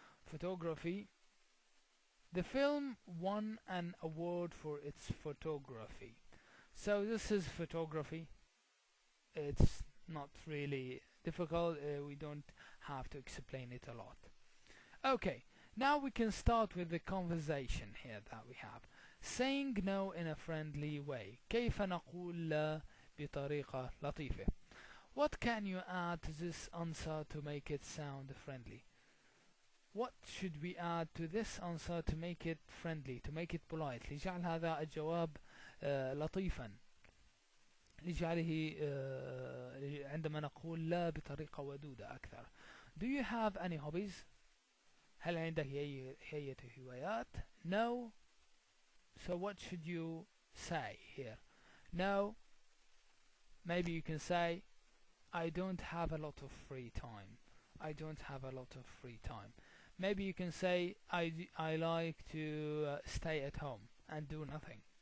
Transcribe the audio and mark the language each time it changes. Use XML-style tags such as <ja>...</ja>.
<en>Photography, the film won an award for its photography. So this is photography. It's not really difficult. We don't have to explain it a lot. Okay, now we can start with the conversation here that we have. Saying no in a friendly way.</en> <ar>كيف نقول لا بطريقة لطيفة.</ar> <en>What can you add to this answer to make it sound friendly? What should we add to this answer to make it friendly, to make it polite,</en> <ar>لجعل هذا الجواب لطيفا، لجعله عندما نقول لا بطريقة ودودة أكثر.</ar> <en>Do you have any hobbies?</en> <ar>هل عندك أي هوايات؟</ar> <en>No. So what should you say here? No. Maybe you can say I don't have a lot of free time. I don't have a lot of free time. Maybe you can say I like to stay at home and do nothing.</en>